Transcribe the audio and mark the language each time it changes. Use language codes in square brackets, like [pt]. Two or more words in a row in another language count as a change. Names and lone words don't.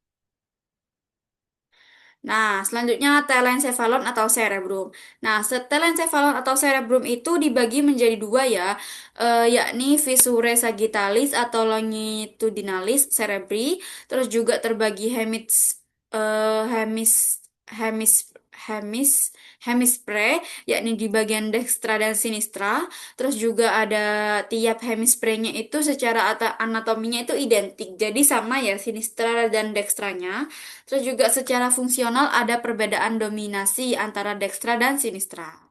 [id] Nah, selanjutnya telencephalon atau cerebrum. Nah, telencephalon atau cerebrum itu dibagi menjadi dua ya, yakni [la] fissurae sagittalis [id] atau [la] longitudinalis cerebri, [id] terus juga terbagi eh, hemis, hemis, hemis, hemispray, yakni di bagian dextra dan sinistra. Terus juga ada tiap hemisprenya itu secara anatominya itu identik, jadi sama ya sinistra dan dextranya. Terus juga secara fungsional ada perbedaan dominasi antara dekstra dan sinistra.